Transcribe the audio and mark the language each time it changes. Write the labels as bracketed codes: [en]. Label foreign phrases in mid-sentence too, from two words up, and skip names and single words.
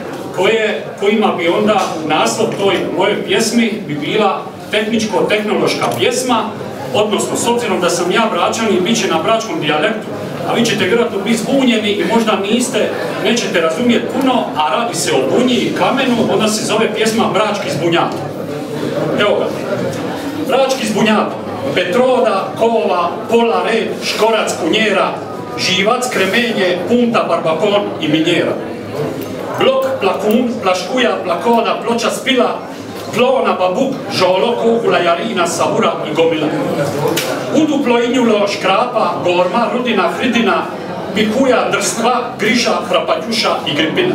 [hr] kojima bi onda naslov toj moje pjesmi bi bila tehničko-tehnološka pjesma, odnosno s obzirom da sam ja Bračanin, bit će na bračkom dijalektu, a vi ćete vjerojatno biti zbunjeni i možda nećete razumjeti puno, a radi se o bunji i kamenu, onda se zove pjesma Brački zbunjato. Evo ga. Brački zbunjato. Petroda, Kova, Pola, Red, Škorac, Kunjera, Živac, Kremenje, Punta, Barbakon i Minjera. Blok, Plakun, Plaškuja, Plakoda, Ploča, Spila, Plona, Babuk, Žolo, Kugula, Jarina, Savura i Gomila. Uduplo, Injulo, Škrapa, Gorma, Rudina, Hridina, Pikuja, Drstva, Griža, Hrapatjuša i Gripina.